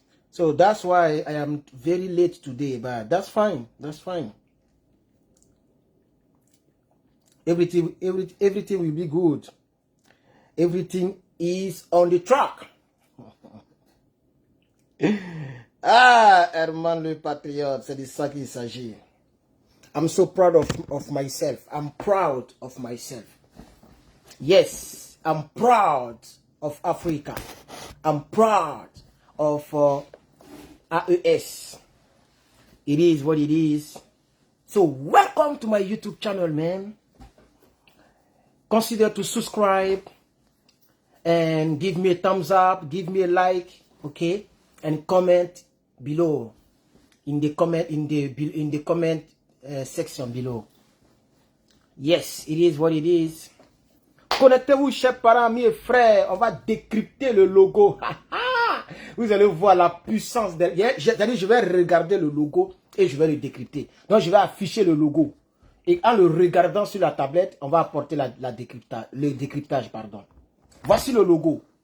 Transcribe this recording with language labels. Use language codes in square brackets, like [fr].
[en] So that's why I am very late today, but that's fine. That's fine. Everything will be good. Everything is on the track. [fr] Ah, Herman le Patriote, c'est de ça qu'il s'agit. [en] I'm so proud of myself. I'm proud of myself. Yes, I'm proud of Africa. I'm proud of AES. It is what it is. So welcome to my YouTube channel, man. Consider to subscribe and give me a thumbs up, give me a like, okay, and comment below in the comment section below. Yes, it is what it is. [fr] Connectez-vous, chers parents, amis et frères. On va décrypter le logo. Vous allez voir la puissance derrière. Je vais regarder le logo et je vais le décrypter. Donc, je vais afficher le logo. Et en le regardant sur la tablette, on va apporter le décryptage. Pardon. Voici le logo.